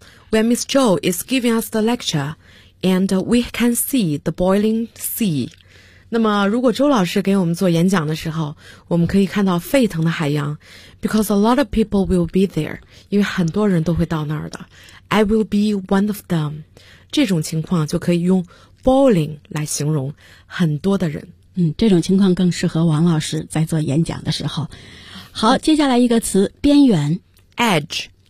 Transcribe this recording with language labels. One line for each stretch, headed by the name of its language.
English: When Miss Zhou is giving us the lecture, and we can see the boiling sea.
Chinese: 那么如果周老师给我们做演讲的时候，我们可以看到沸腾的海洋。
English: Because a lot of people will be there.
Chinese: 因为很多人都会到那儿的。
English: I will be one of them.
Chinese: 这种情况就可以用 boiling 来形容很多的人。这种情况更适合王老师在做演讲的时候。好，接下来一个词，边缘。
English: Edge.